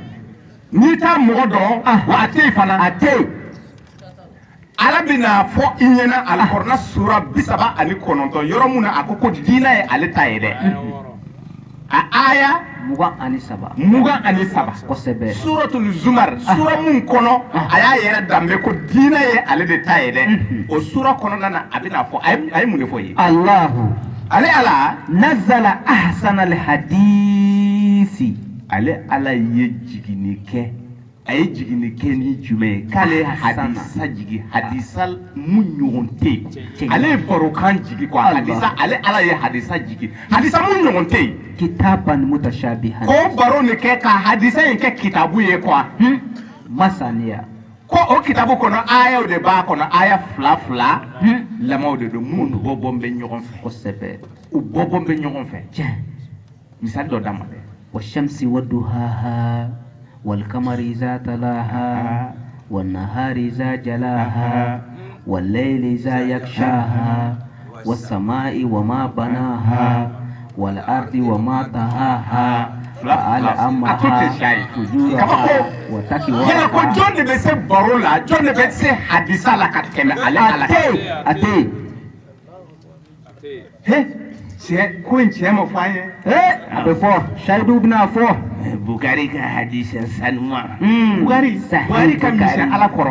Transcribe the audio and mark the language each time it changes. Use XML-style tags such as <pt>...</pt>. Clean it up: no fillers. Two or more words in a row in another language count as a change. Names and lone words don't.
<bm>n'i t'a mɔgɔ dɔn wa a tɛ yen fana a tɛ yen ala bɛna fɔ i ɲɛna Al-Qur'an sura 39 yɔrɔ mun na a ko diinɛ ye ale ta ye dɛ a aya 23 kosɛbɛ suratul Zumar sura mun kɔnɔ a y'a yɛrɛ danbe ko diinɛ ye ale de ta ye dɛ o sura kɔnɔna na a bɛna fɔ a ye mun de fɔ ye Allahu ale ala</bm> <ar>نزل أحسن الحديث</ar> <bm>ale ala ye jigini kɛ a ye jigini kɛ ni jumɛn ye k'ale hadisa jigi hadisa mun ɲɔgɔn tɛ yen ale ye barokan jigi quoi hadisa ale ala ye hadisa jigi hadisa mun ɲɔgɔn tɛ yen</bm> <ar>كتابا متشابها</ar> <bm>ko baro ni kɛ ka hadisa in kɛ kitabu ye quoi masaniya ko o kitabu kɔnɔ ayaw de b'a kɔnɔ aya 2 lamɔw de don minnu bɔbɔn bɛ ɲɔgɔn fɛ kosɛbɛ u bɔbɔn bɛ ɲɔgɔn fɛ tiɲɛ misali dɔ d'a ma dɛ</bm> <ar>والشمس وضحاها والقمر إذا تلاها والنهار إذا جلاها والليل إذا يغشاها والسماء وما بناها والأرض وما طحاها فألهمها فجورها وتقواها</ar> <bm>yala ko jɔn de bɛ se baro la jɔn de bɛ se hadisa la ka tɛmɛ ale ala ate cɛ ko in cɛ ma fɔ an ye a bɛ fɔ Seyidu bɛna fɔ Bukari ka hadisa sanuma Bukari ka misɛn ala kɔrɔ</bm>